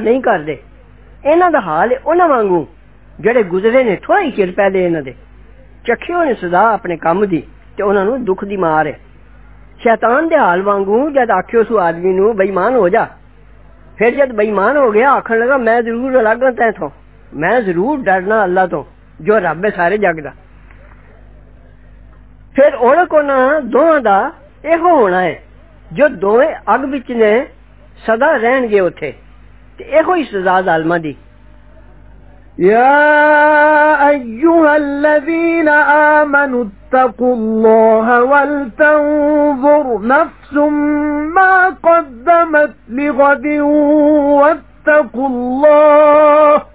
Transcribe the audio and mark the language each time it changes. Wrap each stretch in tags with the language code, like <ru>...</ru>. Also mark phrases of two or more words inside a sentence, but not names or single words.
<pa>ਨਹੀਂ ਕਰਦੇ ਇਹਨਾਂ ਦਾ ਹਾਲ ਉਹਨਾਂ ਵਾਂਗੂ ਜਿਹੜੇ ਗੁਜ਼ਰੇ ਨੇ ਥੋੜਾ ਹੀ ਚਿਰ ਪਹਿਲੇ ਇਹਨਾਂ ਦੇ ਚੱਖਿਓ ਨੇ ਸਦਾ ਆਪਣੇ ਕੰਮ ਦੀ ਤੇ ਉਹਨਾਂ ਨੂੰ ਦੁੱਖ ਦੀ ਮਾਰ ਹੈ ਸ਼ੈਤਾਨ ਦੇ ਹਾਲ ਵਾਂਗੂ ਜਦ ਆਖਿਓ ਸੂ ਆਦਮੀ ਨੂੰ ਬੇਈਮਾਨ ਹੋ ਜਾ ਫਿਰ ਜਦ ਬੇਈਮਾਨ ਹੋ ਗਿਆ ਆਖਣ ਲੱਗਾ ਮੈਂ ਜ਼ਰੂਰ ਅਲੱਗ ਤੈਥੋਂ ਮੈਂ ਜ਼ਰੂਰ ਡਰਨਾ ਅੱਲਾ ਤੋਂ ਜੋ ਰੱਬ ਹੈ ਸਾਰੇ ਜੱਗ ਦਾ ਫਿਰ ਉਹਨਾਂ ਕੋਲ ਦੋਵਾਂ ਦਾ ਇਹੋ ਹੋਣਾ ਹੈ ਜੋ ਦੋਵੇਂ ਅੱਗ ਵਿੱਚ ਨੇ ਸਦਾ ਰਹਿਣਗੇ ਉੱਥੇ ਤੇ ਇਹੋ ਹੀ ਸਜ਼ਾ ਜ਼ਾਲਮਾਂ ਦੀ</pa> <ar>يا أيها الذين آمنوا اتقوا الله ولتنظر نفس ما قدمت لغد واتقوا الله</ar>